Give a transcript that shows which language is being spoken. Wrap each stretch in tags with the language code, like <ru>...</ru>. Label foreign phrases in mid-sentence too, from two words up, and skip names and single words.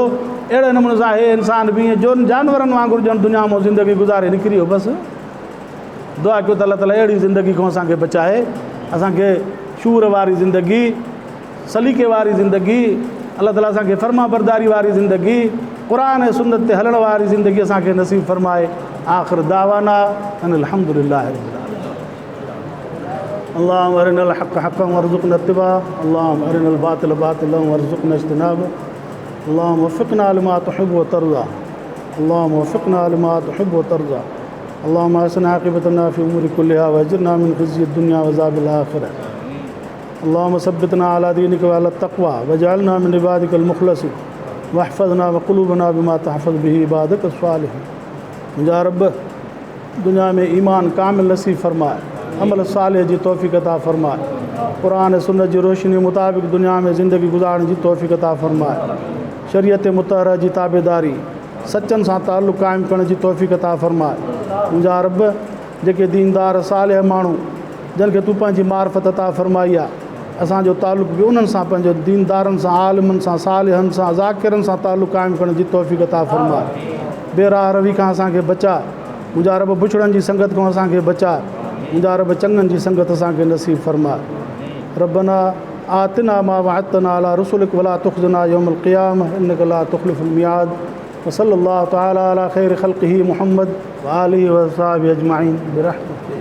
<sd>अहिड़े नमूने सां हे इंसान बि ईअं जो जानवरनि वांगुरु ॼण दुनिया मां ज़िंदगी गुज़ारे निकिरी वियो। बसि दुआ कयो त अल्लाह ताला अहिड़ी ज़िंदगी खां असांखे बचाए, असांखे शूर वारी ज़िंदगी, सलीक़े वारी ज़िंदगी, अल्लाह ताला असांखे फर्मा बरदारी वारी ज़िंदगी, क़ुरान ऐं सुन्नत ते हलण वारी ज़िंदगी असांखे नसीब फ़रमाए।</sd> <ar>آخر دعوانا أن الحمد لله رب العالمين. اللهم أرنا الحق حقا وارزقنا اتباعه، اللهم أرنا الباطل باطلا وارزقنا اجتنابه، اللهم وفقنا لما تحب وترضى، اللهم وفقنا لما تحب وترضى، اللهم أحسن عاقبتنا في الأمور كلها وأجرنا من خزي الدنيا وعذاب الآخرة، اللهم ثبتنا على دينك وعلى التقوى واجعلنا من عبادك المخلصين واحفظنا وقلوبنا بما تحفظ به عبادك الصالحين.</ar> <sd>मुंहिंजा रब, दुनिया में ईमान कामिल नसीब फरमाए, अमल साले जी तौफ़ीक़ अता फरमाए, कुरान सुन्नत जी रोशनी मुताबिक़ दुनिया में ज़िंदगी गुजारण जी तौफ़ीक़ अता फरमाए, शरीयत मुतहरा जी ताबेदारी सच्चन सां ताल्लुक़ क़ाइमु करण जी तौफ़ीक़ अता फरमाए। मुंहिंजा रब जेके दीनदार सालिह माण्हू जिन खे तूं पंहिंजी मार्फत अता फरमाई आहे, असांजो ताल्लुक़ बि उन्हनि सां पंहिंजो दीनदारनि सां, आलिमनि सां, सालिहनि सां, ज़ाकिरनि सां ताल्लुक़ क़ाइमु करण जी तौफ़ीक़ अता फरमाए। बेराह रवी खां असांखे बचा, मुंहिंजा रब बुछड़नि जी संगत खां असांखे बचा, मुंहिंजा रब चङनि जी संगत असांखे नसीब फरमाए।</sd> <ar>ربنا آتنا ما وعدتنا على رسلك ولا تخزنا يوم القيامة إنك لا تخلف الميعاد. وصلى الله تعالى على خير خلقه محمد وآله وأصحابه أجمعين برحمتك.</ar>